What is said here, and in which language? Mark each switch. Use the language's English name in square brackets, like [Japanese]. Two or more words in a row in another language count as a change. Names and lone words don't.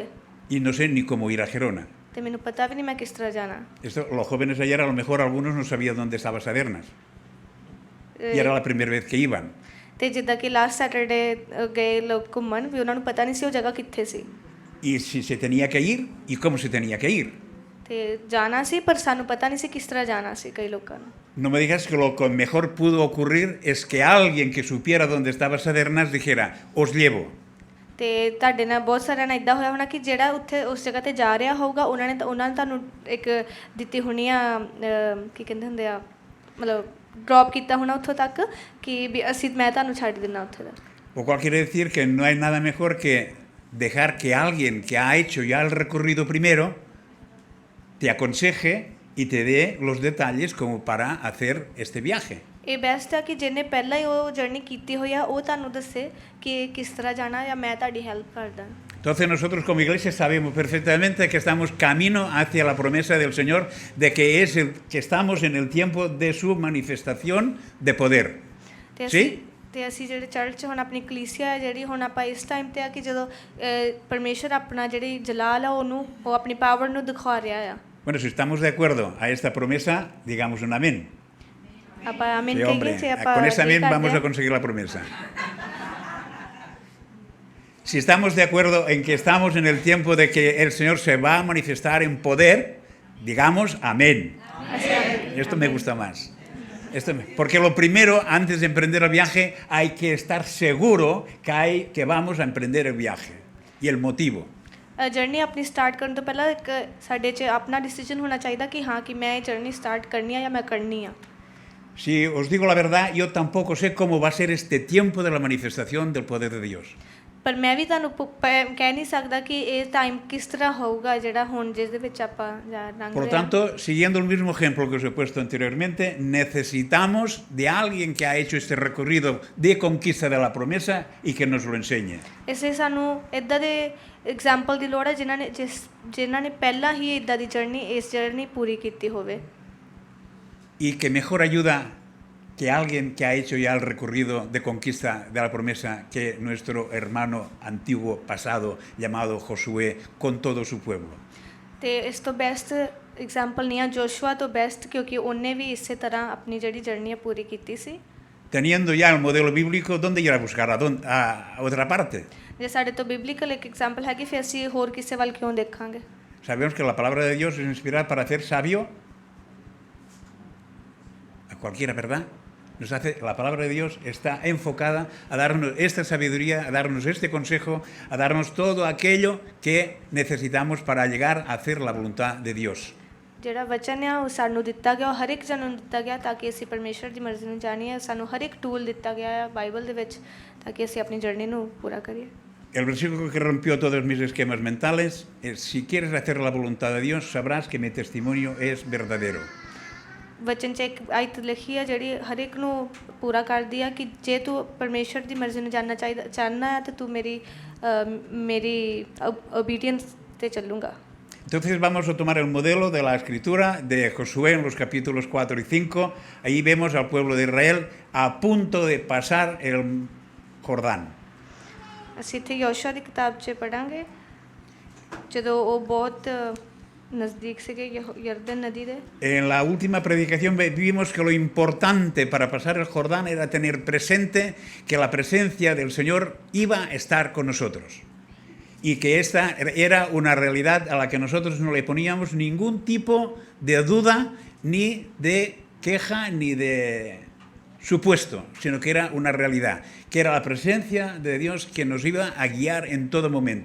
[Spanish] Y no sé ni cómo ir a Gerona. [Punjabi] ਤੇ ਮੈਨੂੰ ਪਤਾ ਵੀ ਨਹੀਂ ਮੈਂ ਕਿਸ ਤਰ੍ਹਾਂ ਜਾਣਾ [Spanish] Esto, los jóvenes ayer a lo mejor algunos no sabían dónde estaba Sadernas. Y era la primera vez que iban. [Punjabi] ਤੇ ਜਿੱਦਾਂ ਕਿ [English] last Saturday [Punjabi] ਗਏ ਲੋਕ ਘੁੰਮਣ ਵੀ ਉਹਨਾਂ ਨੂੰ ਪਤਾ ਨਹੀਂ ਸੀ ਉਹ ਜਗ੍ਹਾ ਕਿੱਥੇ ਸੀ [Spanish] Y si se tenía que ir y cómo se tenía que ir. [Punjabi] ਤੇ ਜਾਣਾ ਸੀ ਪਰ ਸਾਨੂੰ ਪਤਾ ਨਹੀਂ ਸੀ ਕਿਸ ਤਰ੍ਹਾਂ ਜਾਣਾ ਸੀ ਕਈ ਲੋਕਾਂ ਨੂੰ [Spanish] No me digas que lo que mejor pudo ocurrir es que alguien que supiera dónde estaba Sadernas dijera, os llevo. [Punjabi] ਤੇ ਤੁਹਾਡੇ ਨਾਲ ਬਹੁਤ ਸਾਰਿਆਂ ਨਾਲ ਇਦਾਂ ਹੋਇਆ ਹੋਣਾ ਕਿ ਜਿਹੜਾ ਉੱਥੇ ਉਸ ਜਗ੍ਹਾ ਤੇ ਜਾ ਰਿਹਾ ਹੋਊਗਾ ਉਹਨਾਂ ਨੇ ਤੁਹਾਨੂੰ ਇੱਕ ਦਿੱਤੀ ਹੋਣੀ ਆ ਕੀ ਕਹਿੰਦੇ ਹੁੰਦੇ ਆ ਮਤਲਬ ਡ੍ਰੌਪ ਕੀਤਾ ਹੋਣਾ ਉੱਥੋਂ ਤੱਕ ਕਿ ਵੀ ਅਸੀਂ ਮੈਂ ਤੁਹਾਨੂੰ ਛੱਡ ਦਿੰਦਾ ਉੱਥੇ ਦਾ [Spanish] Lo cual quiere decir que no hay nada mejor que dejar que alguien que ha hecho ya el recorrido primero te aconseje y te dé los detalles como para hacer este viaje. [Punjabi] ਇਹ ਬੈਸਟ ਆ ਕਿ ਜਿਹਨੇ ਪਹਿਲਾਂ ਹੀ ਉਹ ਜਰਨੀ ਕੀਤੀ ਹੋਈ ਆ ਉਹ ਤੁਹਾਨੂੰ ਦੱਸੇ ਕਿ ਕਿਸ ਤਰ੍ਹਾਂ ਜਾਣਾ ਜਾਂ ਮੈਂ ਤੁਹਾਡੀ ਹੈਲਪ ਕਰਦਾ [Spanish] Entonces nosotros como iglesia sabemos perfectamente que estamos camino hacia la promesa del Señor de que que estamos en el tiempo de su manifestación de poder. ¿Sí? [Punjabi] ਤੇ ਅਸੀਂ ਜਿਹੜੇ ਚਰਚ ਹੁਣ ਆਪਣੀ ਕਲੀਸਿਆ ਜਿਹੜੀ ਹੁਣ ਆਪਾਂ ਇਸ ਟਾਈਮ ਤੇ ਆ ਕਿ ਜਦੋਂ ਪਰਮੇਸ਼ਰ ਆਪਣਾ ਜਿਹੜੀ ਜਲਾਲ ਆ ਉਹਨੂੰ ਉਹ ਆਪਣੀ ਪਾਵਰ ਨੂੰ ਦਿਖਾ ਰਿਹਾ ਆ [Spanish] Bueno, si estamos de acuerdo a esta promesa, digamos un amén. [Punjabi] ਆਪਾਂ ਆਮੀਨ [Spanish] Sí, hombre, [Punjabi] ਕਹੀਏ ਜੇ ਆਪਾਂ [Spanish] con ese amén agree vamos a ਕਰਦੇ conseguir la promesa. Si estamos de acuerdo en que estamos en el tiempo de que el Señor se va a manifestar en poder, digamos amén. Esto me gusta más. Porque lo primero, antes de emprender el viaje, hay que estar seguro que vamos a emprender el viaje. Y el motivo. [Punjabi] ਜਰਨੀ ਆਪਣੀ ਸਟਾਰਟ ਕਰਨ ਤੋਂ ਪਹਿਲਾਂ ਇੱਕ ਸਾਡੇ 'ਚ ਆਪਣਾ ਡਿਸੀਜਨ ਹੋਣਾ ਚਾਹੀਦਾ ਕਿ ਹਾਂ ਕਿ ਮੈਂ ਇਹ [English] journey start [Punjabi] ਕਰਨੀ ਆ ਜਾਂ ਮੈਂ ਕਰਨੀ ਆ। [Spanish] Si os digo la verdad, yo tampoco sé cómo va a ser este tiempo de la manifestación del poder de Dios. [Punjabi] ਪਰ ਮੈਂ ਵੀ ਤੁਹਾਨੂੰ ਕਹਿ ਨਹੀਂ ਸਕਦਾ ਕਿ ਇਹ ਟਾਈਮ ਕਿਸ ਤਰ੍ਹਾਂ ਹੋਊਗਾ ਜਿਹੜਾ ਹੁਣ ਜਿਸ ਦੇ ਵਿੱਚ ਆਪਾਂ ਲੰਘ [Spanish] Por lo [Punjabi] ਰਹੇ ਹਾਂ। [Spanish] tanto, siguiendo el mismo ejemplo que os he puesto anteriormente, necesitamos de alguien que ha hecho este recorrido de conquista de la promesa y que nos lo enseñe. [Punjabi] ਇਸ ਲਈ ਸਾਨੂੰ ਇੱਦਾਂ ਦੇ ਐਗਜ਼ਾਮਪਲ ਦੀ ਲੋੜ ਹੈ ਜਿਨ੍ਹਾਂ ਨੇ ਪਹਿਲਾਂ ਹੀ ਇੱਦਾਂ ਦੀ ਜਰਨੀ ਪੂਰੀ ਕੀਤੀ ਹੋਵੇ। [Spanish] Y que mejor ayuda que alguien que ha hecho ya el recorrido de conquista de la promesa que nuestro hermano antiguo pasado llamado Josué con todo su pueblo. [Punjabi] ਤੇ ਇਸ ਤੋਂ [English] best example [Punjabi] ਨਹੀਂ ਆ ਜੋਸ਼ੂਆ ਤੋਂ ਬੈਸਟ ਕਿਉਂਕਿ ਉਹਨੇ ਵੀ ਇਸੇ ਤਰ੍ਹਾਂ ਆਪਣੀ ਜਿਹੜੀ ਜਰਨੀ ਆ ਪੂਰੀ ਕੀਤੀ ਸੀ। [Spanish] Teniendo ya el modelo bíblico, ¿dónde ir a buscar? ¿A otra parte? [Punjabi] ਜੇ ਸਾਡੇ ਤੋਂ ਬਿਬਲੀਕਲ ਇੱਕ ਐਗਜ਼ਾਮਪਲ ਹੈ ਕਿ ਫਿਰ ਅਸੀਂ ਹੋਰ ਕਿਸੇ ਵੱਲ ਕਿਉਂ ਦੇਖਾਂਗੇ? [Spanish] Sabemos que la palabra de Dios es inspirada para hacer sabio a cualquiera, ¿verdad? La palabra de Dios está enfocada a darnos esta sabiduría, a darnos este consejo, a darnos todo aquello que necesitamos para llegar a hacer la voluntad de Dios. [Punjabi] ਜਿਹੜਾ ਵਚਨ ਆ ਉਹ ਸਾਨੂੰ ਦਿੱਤਾ ਗਿਆ, ਉਹ ਹਰ ਇੱਕ ਜਨ ਨੂੰ ਦਿੱਤਾ ਗਿਆ ਤਾਂ ਕਿ ਅਸੀਂ ਪਰਮੇਸ਼ਰ ਦੀ ਮਰਜ਼ੀ ਨੂੰ ਜਾਣੀਏ। ਸਾਨੂੰ ਹਰ ਇੱਕ ਟੂਲ ਦਿੱਤਾ ਗਿਆ ਹੈ ਬਾਈਬਲ ਦੇ ਵਿੱਚ ਤਾਂ ਕਿ ਅਸੀਂ ਆਪਣੀ ਜਰਨੀ ਨੂੰ ਪੂਰਾ ਕਰੀਏ। [Spanish] El versículo que rompió todos mis esquemas mentales es: si quieres hacer la voluntad de Dios, sabrás que mi testimonio es verdadero. [Punjabi] ਵਚਨ 'ਚ ਇੱਕ ਆਇਤ ਲਿਖੀ ਆ ਜਿਹੜੀ ਹਰ ਇੱਕ ਨੂੰ ਪੂਰਾ ਕਰਦੀ ਆ ਕਿ ਜੇ ਤੂੰ ਪਰਮੇਸ਼ਰ ਦੀ ਮਰਜ਼ੀ ਨੂੰ ਚਾਹਨਾ ਹੈ ਤਾਂ ਤੂੰ ਮੇਰੀ ਓਬੀਡੀਐਂਸ 'ਤੇ ਚੱਲੂਗਾ। [Spanish] Entonces vamos a tomar el modelo de la escritura de Josué en los capítulos 4 y 5. Ahí vemos al pueblo de Israel a punto de pasar el Jordán. [Punjabi] ਅਸੀਂ ਇੱਥੇ ਯਹੋਸ਼ੂਆ ਦੀ ਕਿਤਾਬ 'ਚ ਪੜ੍ਹਾਂਗੇ ਜਦੋਂ ਉਹ ਬਹੁਤ ਨਜ਼ਦੀਕ ਸੀਗੇ ਯਰਦਨ ਨਦੀ ਦੇ। [Spanish] En la última predicación vimos que lo importante para pasar el Jordán era tener presente que la presencia del Señor iba a estar con nosotros y que esta era una realidad a la que nosotros no le poníamos ningún tipo de duda, ni de queja, ni de supuesto, sino que era una realidad, que era la presencia de Dios que nos iba a guiar en todo momento.